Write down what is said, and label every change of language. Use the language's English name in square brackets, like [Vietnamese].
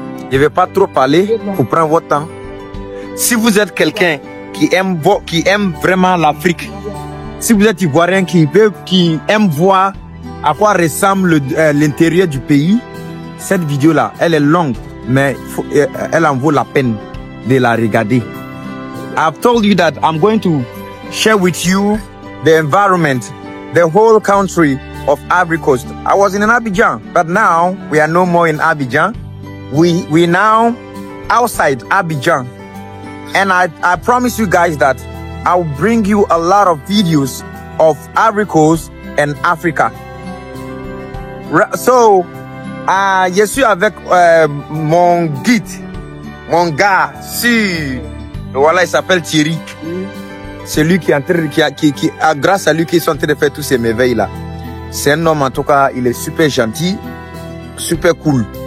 [French] Je ne vais pas trop parler pour prendre votre temps. Si vous êtes quelqu'un qui aime vraiment l'Afrique, si vous êtes Ivoirien qui aime voir à quoi ressemble l'intérieur du pays, cette vidéo-là, elle est longue, mais elle en vaut la peine de la regarder. [English] I've told you that I'm going to share with you the environment, the whole country of Ivory Coast. I was in Abidjan, but now we are no more in Abidjan. We now outside Abidjan. And I promise you guys that I'll bring you a lot of videos of Ivory Coast and Africa. [French] So, je suis avec mon guide, mon gars, voilà, il s'appelle Thierry. C'est lui qui est en train, grâce à lui qu'ils sont en train de faire tous ces merveilles là. C'est un homme en tout cas, il est super gentil, super cool.